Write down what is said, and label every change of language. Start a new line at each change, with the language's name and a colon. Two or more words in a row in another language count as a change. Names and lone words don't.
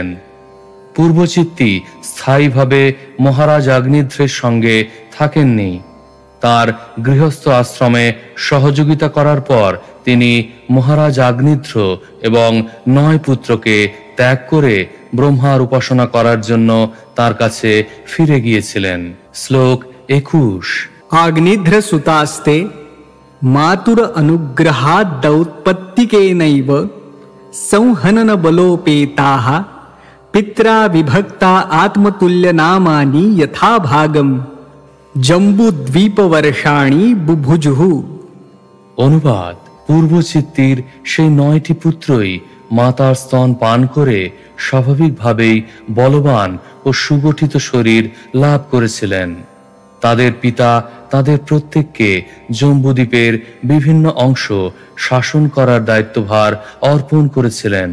Bangla: পূর্বচিত্তি স্থায়ীভাবে মহারাজ আগ্নিধ্রের সঙ্গে থাকেননি। তার গৃহস্থ আশ্রমে সহযোগিতা করার পর তিনি মহারাজ আগ্নিধ্র এবং 9 পুত্রকে ত্যাগ করে ব্রহ্মার উপাসনা করার জন্য তার কাছে ফিরে গিয়েছিলেন। শ্লোক 21।
Sanskrit: आग्निध्र सुतास्ते मातुर अनुग्रहादौत्पत्तिकेनैव संहनन बलोपेताः पित्रा विभक्ता आत्मतुल्यनामानि यथा भागम् जम्बुद्वीपवर्षाणि बुभुजुः।
Bangla: অনুবাদ: পূর্বচিত্তির সেই 9টি পুত্রই মাতার স্তন পান করে স্বাভাবিকভাবেই বলবান ও সুগঠিত শরীর লাভ করেছিলেন। তাদের পিতা তাদের প্রত্যেককে জম্বুদ্বীপের বিভিন্ন অংশ শাসন করার দায়িত্বভার অর্পণ করেছিলেন।